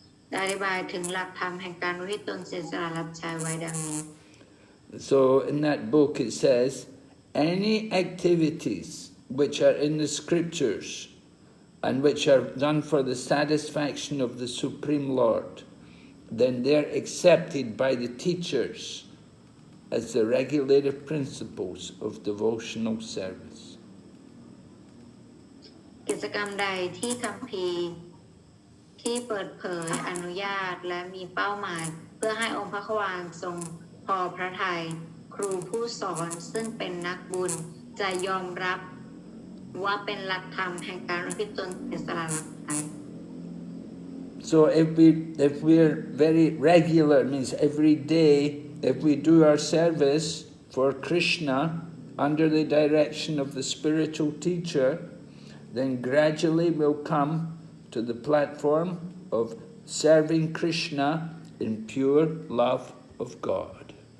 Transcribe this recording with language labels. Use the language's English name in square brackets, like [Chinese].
[Thai] ได้อธิบายถึงหลักธรรมแห่งการอุทิศตนเสียสละรับใช้ไว้ดังนี้ [English] So in that book it says, any activities which are in the scriptures and which are done for the satisfaction of the Supreme Lord, then they're accepted by the teachers as the regulative principles of devotional service. [Thai] กิจกรรมใดที่คัมภีร์ที่เปิดเผยอนุญาตและมีเป้าหมายเพื่อให้องค์พระควานทรง พอพระทัยครูผู้สอนซึ่งเป็นนักบุญจะยอมรับว่าเป็นหลักธรรมแห่งการอุทิศตนเสียสละ [English] So if we're very regular, means every day, if we do our service for Krishna under the direction of the spiritual teacher, then gradually we'll come to the platform of serving Krishna in pure love of God.